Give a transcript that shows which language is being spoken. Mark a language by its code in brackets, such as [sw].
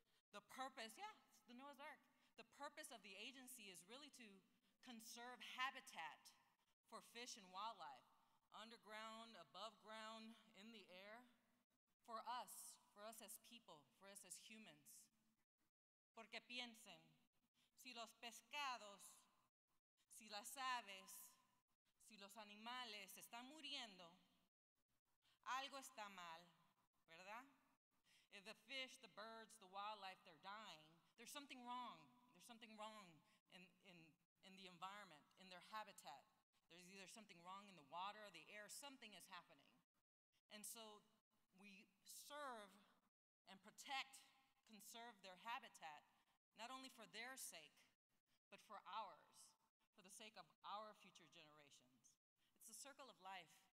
[en] The purpose, it's the Noah's Ark. The purpose of the agency is really to conserve habitat for fish and wildlife, underground, above ground, in the air, for us as people, for us as humans. [es] Porque piensen, si los pescados, si las aves, si los animales están muriendo, algo está mal, ¿verdad? [en] If the fish, the birds, the wildlife, they're dying, there's something wrong. There's something wrong in the environment, in their habitat. There's either something wrong in the water or the air, something is happening. And so we serve and protect, conserve their habitat, not only for their sake, but for ours, for the sake of our future generations. It's the circle of life.